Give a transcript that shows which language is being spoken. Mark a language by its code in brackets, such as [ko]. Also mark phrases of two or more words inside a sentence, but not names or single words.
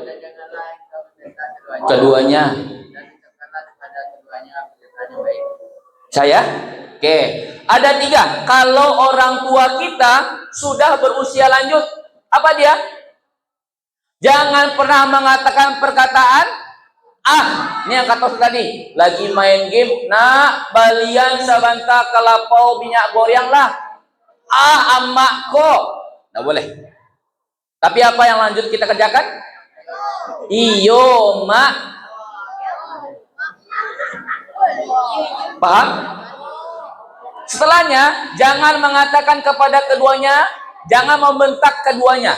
[id] Keduanya. Saya? Oke. Ada 3. Kalau orang tua kita sudah berusia lanjut, apa dia? Jangan pernah mengatakan perkataan ini yang kata tadi, lagi main game, [min] nak balian sabanta kalapau minyak goreng lah. Amak kok. [id] Nggak boleh. Tapi apa yang lanjut kita kerjakan? [min] Iyo, mak. Paham? [id] Setelahnya, jangan mengatakan kepada keduanya, jangan membentak keduanya.